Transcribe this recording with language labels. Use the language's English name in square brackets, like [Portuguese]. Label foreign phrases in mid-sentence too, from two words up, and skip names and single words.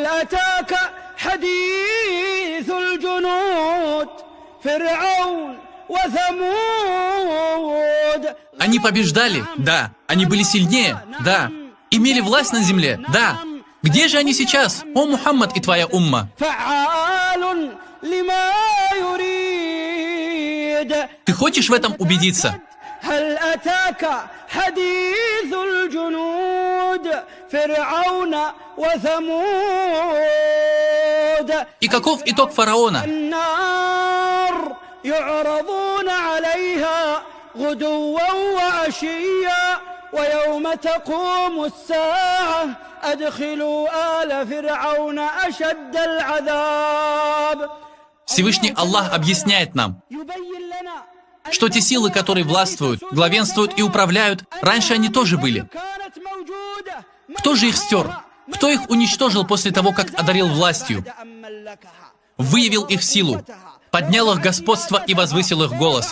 [Russian] Они побеждали? Да. Они были сильнее? Да. Имели власть на земле? Да. Где же они сейчас, о Мухаммад и твоя умма? Ты хочешь в этом убедиться? [Arabic] هل أتاك حديث الجنود فرعون وثمود. [Russian] И каков итог фараона? [Arabic] النار يعرضون عليها غدوا وعشيا ويوم تقوم الساعة أدخلوا آل فرعون أشد العذاب. [Russian] Всевышний Аллах объясняет нам, что те силы, которые властвуют, главенствуют и управляют, раньше они тоже были. Кто же их стер? Кто их уничтожил после того, как одарил властью? Выявил их силу, поднял их господство и возвысил их голос.